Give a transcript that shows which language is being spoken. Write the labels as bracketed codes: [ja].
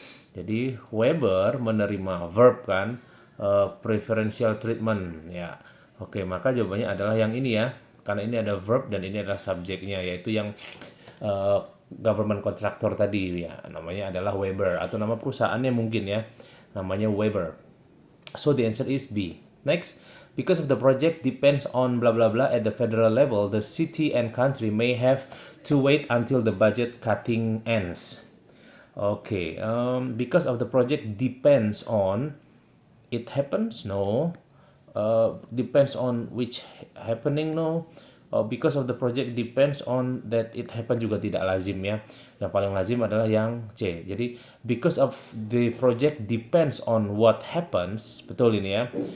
[id] Jadi Weber menerima verb kan, preferential treatment ya. Oke, maka jawabannya adalah yang ini ya. Karena ini ada verb dan ini adalah subjeknya, yaitu yang government contractor tadi ya. Namanya adalah Weber atau nama perusahaannya mungkin ya. Namanya [en] Weber. So the answer is B. Next, because of the project depends on blah blah blah at the federal level, the city and country may have to wait until the budget cutting ends. Okay, because of the project depends on, it happens? No. Depends on which happening? No. Because of the project depends on that it happen [id] juga tidak lazim ya. Yang paling lazim adalah yang C. Jadi [en] because of the project depends on what happens, [id] betul ini ya.